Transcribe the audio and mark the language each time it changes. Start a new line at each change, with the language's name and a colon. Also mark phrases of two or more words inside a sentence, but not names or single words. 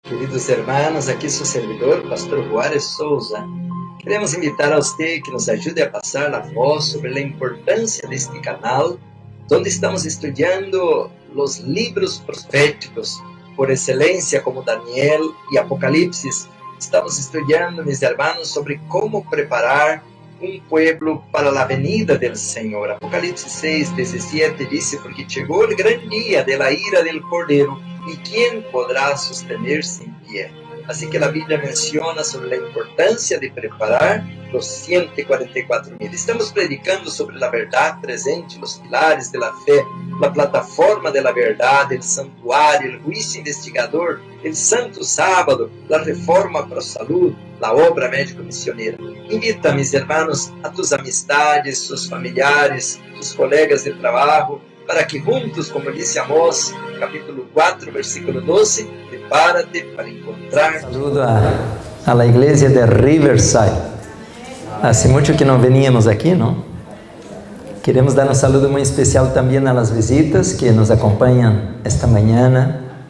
Spanish: Queridos hermanos,
Portuguese: aqui seu servidor, Pastor Juárez Souza. Queremos invitar a você que nos ajude a passar a voz sobre a importância deste canal, onde estamos estudando os livros proféticos por excelência, como Daniel e Apocalipse. Estamos estudando,
Spanish: mis hermanos,
Portuguese: sobre como preparar um pueblo para a venida do Senhor. Apocalipse 6:17 diz: porque chegou o grande dia
Spanish: de la ira del
Portuguese: Cordeiro, e quem poderá sostener-se em pé? Assim que a Bíblia menciona sobre a importância de preparar os 144.000. Estamos predicando sobre a verdade presente, os pilares da fé, a plataforma da verdade, o santuário, o juízo investigador, o santo sábado, a reforma para a saúde, a obra médico-missioneira.
Spanish: Invita, mis hermanos, a tus amistades, sus familiares, tus colegas de trabalho, para que juntos,
Portuguese: como disse
Spanish: Amós, capítulo 4, versículo 12, prepárate para encontrar. Saludo a la iglesia de Riverside. Hace mucho que no veníamos aquí, ¿no? Queremos dar un saludo muy especial también a las visitas que nos acompañan esta mañana.